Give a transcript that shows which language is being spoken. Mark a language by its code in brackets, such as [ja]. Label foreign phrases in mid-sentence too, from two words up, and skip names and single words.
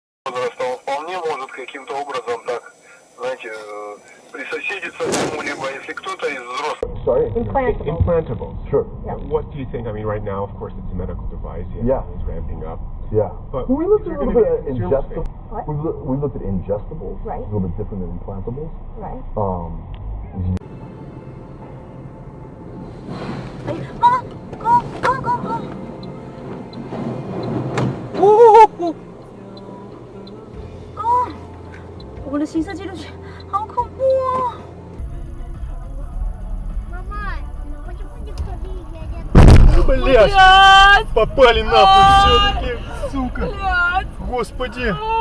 [ru] возраста, он вполне может каким-то образом так, знаете, присоседиться к кому-либо, если кто-то из взрослых. [en] Sorry? Implantable. Sure. What do you think? I mean, right now, of course, it's a medical device. Yeah. It's ramping up. Yeah. But Well, we looked is at a there little gonna bit be at extreme ingestibles. What? We looked at ingestibles. Right. A little bit different than implantables. Right. [zh] 我的行车记录器好恐怖哦！ [ru] Мама, почему никто не едет? Блядь! Попали нахуй все-таки, сука! Господи!